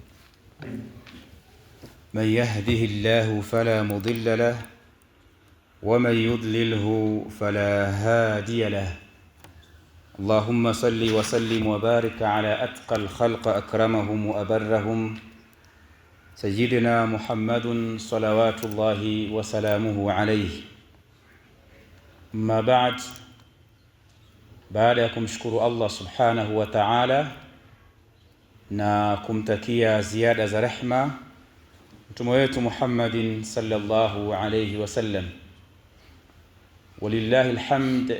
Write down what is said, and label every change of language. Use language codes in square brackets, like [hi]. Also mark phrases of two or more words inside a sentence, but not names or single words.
[ar] من يهده الله فلا مضل له ومن يضلله فلا هادي له. اللهم صل وسلم وبارك على أتقى الخلق أكرمهم وأبرهم سيدنا محمد صلوات الله وسلامه عليه. [sw] Ma baada ya kumshukuru Allah [ar] سبحانه وتعالى [sw] na kumtakia ziada za rehma mtume wetu Muhammadin [ar] صلى الله عليه وسلم, ولله الحمد.